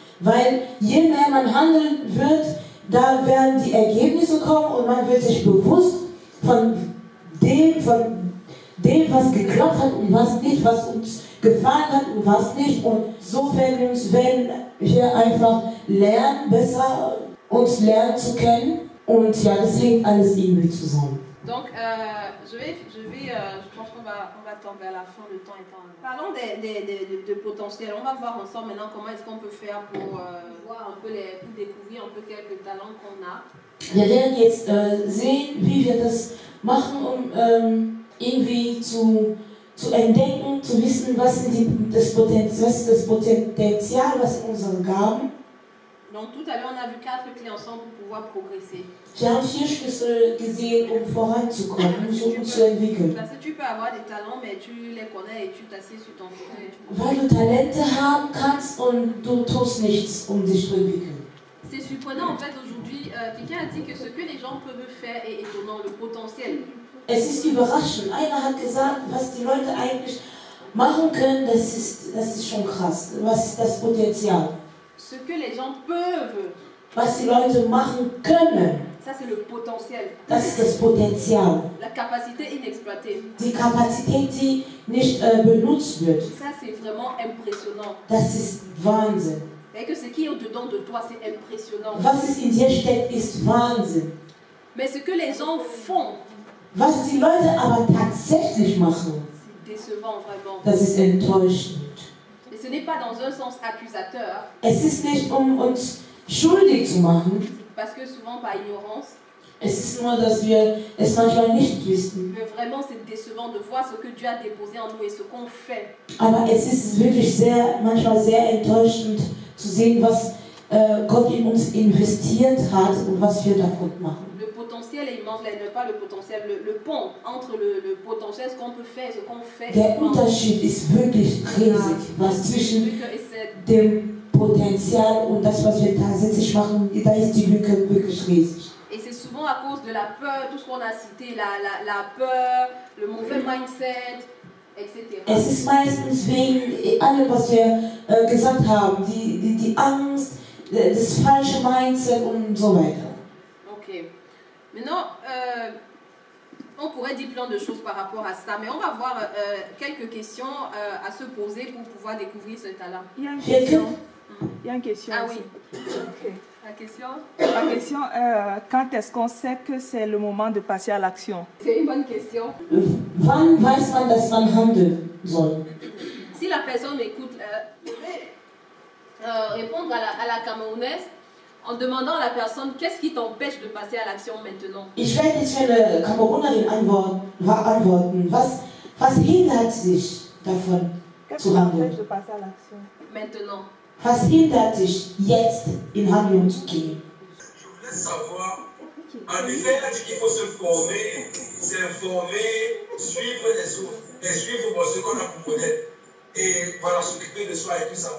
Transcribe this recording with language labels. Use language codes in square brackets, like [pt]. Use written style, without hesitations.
[de] Weil je mehr man handeln wird, da werden die Ergebnisse kommen und man wird sich bewusst von dem, was geklappt hat und was nicht, was uns gefallen hat und was nicht. Und so werden wir einfach lernen, besser uns lernen zu kennen. Und ja, das hängt alles irgendwie zusammen. [fr] Donc, je pense qu'on va tendre vers la fin, le temps étant. Parlons de potentiel. On va voir ensemble maintenant comment est-ce qu'on peut faire pour voir un peu pour découvrir un peu quelques talents qu'on a. [de] Wir werden jetzt sehen, wie wir das machen, um irgendwie zu entdecken, zu wissen, was ist das Potenzial, was sind unsere Gaben. [fr] Donc tout à l'heure, on a vu 4 clés ensemble pour pouvoir progresser. [de] Wir haben 4 Schlüssel gesehen, um voranzukommen, um zu entwickeln. [fr] Parce que tu peux avoir des talents, mais tu les connais et tu t'assieds sur ton fauteuil. [de] Weil du Talente haben kannst und du tust nichts, um dich zu entwickeln. [fr] C'est surprenant en fait aujourd'hui, quelqu'un a dit que ce que les gens peuvent faire est étonnant, le potentiel. [de] Es ist überraschend. Einer hat gesagt, was die Leute eigentlich machen können, das ist schon krass. Was ist das Potenzial? [fr] Ce que les gens peuvent. [de] Was die Leute machen können. [fr] Ça c'est le potentiel. [de] Das ist das Potenzial. [fr] La capacité inexploitée. [de] Die Kapazität, die nicht benutzt wird. [fr] Ça c'est vraiment impressionnant. [de] Das ist Wahnsinn. [fr] Et que ce qui est au-dedans de toi, c'est impressionnant. [de] Was ist in dir steckt, ist Wahnsinn. [fr] Mais ce que les gens font. [de] Was die Leute aber tatsächlich machen. [fr] C'est décevant vraiment. [de] Das ist enttäuschend. [fr] Et ce n'est pas dans un sens accusateur. [de] Es ist nicht, um uns schuldig zu machen. [fr] Parce que souvent par ignorance. [de] Es ist nur, dass wir es manchmal nicht wissen. [fr] Mais vraiment, c'est décevant de voir ce que Dieu a déposé en nous et ce qu'on fait. [de] Aber es ist wirklich manchmal sehr enttäuschend zu sehen, was Gott in uns investiert hat und was wir davon machen. [fr] Le potentiel est immense, pas le potentiel, le pont entre le potentiel, ce qu'on peut faire, ce qu'on fait. [de] Der Unterschied ist wirklich riesig, was zwischen dem Potenzial und das, was wir tatsächlich machen, da ist die Lücke wirklich riesig. [fr] Et c'est souvent à cause de la peur, tout ce qu'on a cité, la peur, le mauvais mindset, etc. [de] Es ist meistens wegen allem, was wir gesagt haben, die Angst, das falsche Mindset und so weiter. Ok. [fr] Maintenant, on pourrait dire plein de choses par rapport à ça, mais on va voir quelques questions à se poser pour pouvoir découvrir ce talent. Il y a une question. Il y a une question. Ah aussi. oui. Ok. La question? La question, quand est-ce qu'on sait que c'est le moment de passer à l'action? C'est une bonne question. [de] Wann weiß man, dass man handeln soll? [fr] Si la personne m'écoute, je vais répondre à la Camerounaise en demandant à la personne qu'est-ce qui t'empêche de passer à l'action maintenant. [de] Ich werde jetzt für eine Kamerunerin antworten. Was hindert dich davon [fr] Qu'est-ce qui [de] zu [fr] t'empêche [de] handeln? [fr] de passer à l'action? Maintenant. [de] Was hindert dich, jetzt in Handlung zu gehen? [fr] Je voulais savoir, en effet, il a dit qu'il faut se former, s'informer, suivre les autres, et suivre ce qu'on a pour modèle. Et voilà, s'occuper de soi et tout ça.